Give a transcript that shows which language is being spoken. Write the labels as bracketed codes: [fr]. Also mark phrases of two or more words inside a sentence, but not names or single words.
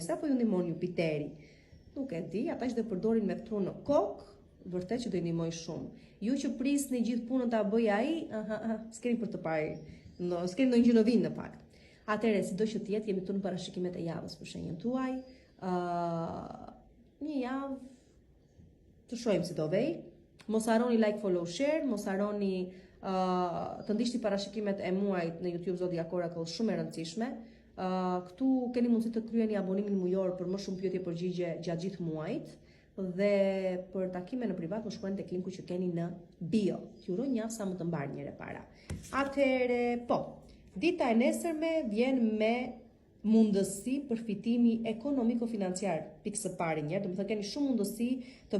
[sq] Sa po ju ndihmon Jupiteri? Nuk e di, ata që do përdorin me këtu në kokë, vërtet që do i ndihmoj shumë. Ju që prisni gjithë punën ta bëj ai, s'keni për të parë, s'keni ndonjë gjë në vind në fakt. Atëherë, sido që të jetë, jemi këtu në parashikimet e javës për shenjën tuaj. Një javë të shohim si do vej. Mos harroni [en] like, follow, share, [sq] mos harroni të ndiqni parashikimet e muajit në YouTube Zodiac Oracle shumë e rëndësishme. Këtu keni mundësi të kryeni abonimin mujor për më shumë pyetje përgjigje gjatë gjithë muajit dhe për takime në privat më shkruani tek linku që keni në bio. Ju uroj një javë sa më të mbar njëre para. Atëherë, po, dita e nesërme vjen me mundësi përfitimi ekonomiko-financiar pikë së pari një, do të thënë keni shumë mundësi të